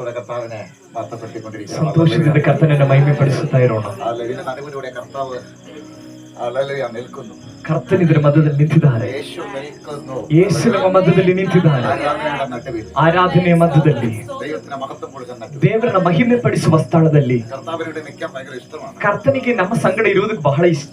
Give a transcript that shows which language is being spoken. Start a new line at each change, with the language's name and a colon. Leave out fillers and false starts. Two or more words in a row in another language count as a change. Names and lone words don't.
Malayalam: കർത്താവിനെ വാർത്തപ്പെടുത്തിക്കൊണ്ടിരിക്കുക.
Kannada: ಸಂತೋಷದಿಂದ ಕರ್ತನನ್ನು ಮಹಿಮೆಪಡಿಸುತ್ತಾ ಇರೋಣ.
Malayalam: ഇതിന്റെ നടുവിലൂടെ കർത്താവ് ನಿಲ್ക്കുന്നു.
Kannada: ಕರ್ತನಿದ್ರ ಮಧ್ಯದಲ್ಲಿ ನಿಂತಿದ್ದಾರೆ. ಯೇಸು ನಮ್ಮ ಮಧ್ಯದಲ್ಲಿ ನಿಂತಿದ್ದಾರೆ. ಆರಾಧನೆಯ ಮಧ್ಯದಲ್ಲಿ ದೇವರನ್ನ ಮಹಿಮೆ ಪಡಿಸುವ ಸ್ಥಳದಲ್ಲಿ ಕರ್ತನಿಗೆ ನಮ್ಮ ಸಂಗಡ ಇರುವುದಕ್ಕೆ ಬಹಳ ಇಷ್ಟ.